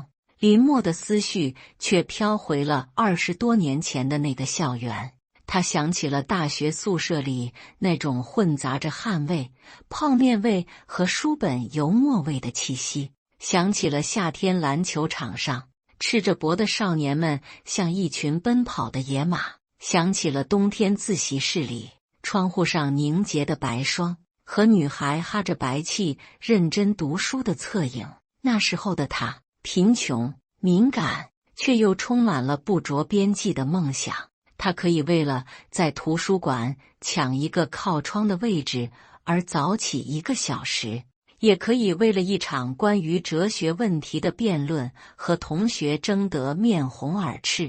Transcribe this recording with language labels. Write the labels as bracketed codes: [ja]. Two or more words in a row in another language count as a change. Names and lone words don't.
[zh] 林默的思緒卻飄回了20多年前的那個校園，他想起了大學宿舍裡那種混雜着汗味、泡麵味和書本油墨味的氣息，想起了夏天籃球場上赤着脖的少年們像一群奔跑的野馬，想起了冬天自習室裡窗戶上凝結的白霜和女孩哈着白氣認真讀書的側影。那時候的他貧窮、敏感，卻又充滿了不着邊際的夢想。他可以為了在圖書館搶一個靠窗的位置而早起1個小時，也可以為了一場關於哲學問題的辯論和同學爭得面紅耳赤。